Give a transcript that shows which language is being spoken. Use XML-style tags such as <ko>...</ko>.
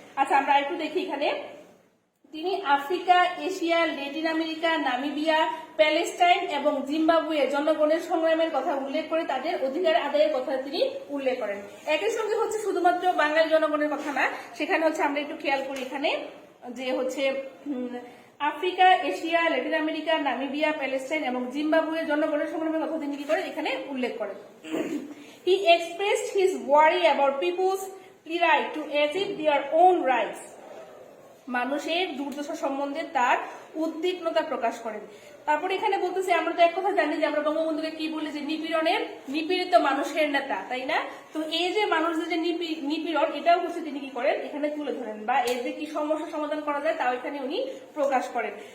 <bn>আচ্ছা আমরা একটু দেখি এখানে তিনি Africa, Asia, Latin America, Namibia, Palestine এবং জিম্বাবুয়ে জনগণের সংগ্রামের কথা উল্লেখ করে তাদের অধিকার আদায়ের কথা তিনি উল্লেখ করেন। একই সঙ্গে হচ্ছে শুধুমাত্র বাঙালি জনগণের কথা না, সেখানে হচ্ছে আমরা একটু খেয়াল করি এখানে যে হচ্ছে Africa, Asia, Latin America, Namibia, Palestine এবং জিম্বাবুয়ে জনগণের সংগ্রামের কথা তিনি কি করেন, এখানে উল্লেখ করেন।</bn> <en>He expressed his worry about people's right to achieve their own rights.</en> <bn>মানুষের দুর্দশা সম্বন্ধে তার উদ্বিগ্নতা প্রকাশ করেন। তারপর এখানে বলতেছে, আমরা তো এক কথা জানি যে আমরা বঙ্গবন্ধুকে কি বলি, যে নিপীড়িত মানুষের নেতা, তাই না? তো এই যে মানুষদের যে নিপীড়ন, এটাও হচ্ছে তিনি কি করেন, এখানে তুলে ধরেন, বা এর যে কি সমস্যা সমাধান করা যায় তাও এখানে উনি প্রকাশ করেন।</bn>